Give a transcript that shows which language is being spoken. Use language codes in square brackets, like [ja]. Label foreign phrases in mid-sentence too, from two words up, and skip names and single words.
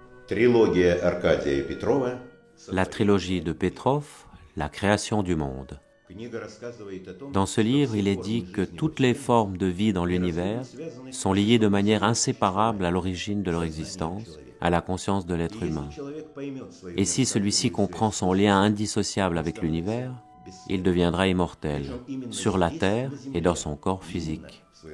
[ru] Трилогия Аркадия Петрова. [fr] La trilogie de Petrov, La création du monde. [ru] Книга рассказывает о том, [fr] Dans ce livre, il est dit que toutes les formes de vie dans l'univers sont liées de manière inséparable à l'origine de leur existence, à la conscience de l'être humain. Et si celui-ci comprend son lien indissociable avec l'univers, il deviendra immortel, sur la terre et dans son corps physique.